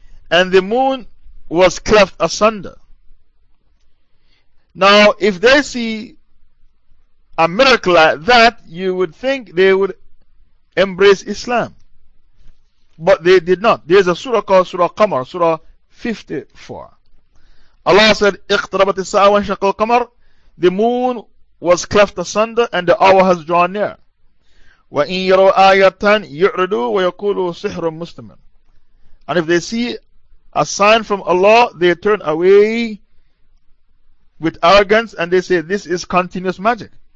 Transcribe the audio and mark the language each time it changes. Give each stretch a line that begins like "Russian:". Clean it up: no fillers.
English: And the moon was cleft asunder. Now, if they see a miracle like that, you would think they would embrace Islam. But they did not. There's a surah called Surah Qamar, Surah 54. Allah said,
Arabic: اقتربت الساعة وانشق القمر.
English: The moon was cleft asunder and the hour has drawn near.
Arabic: وَإِن يَرَوْا آيَةً يُعْرِدُوا وَيَقُولُوا سِحْرٌ مُسْلِمٌ.
English: And if they see a sign from Allah, they turn away with arrogance and they say, this is continuous magic.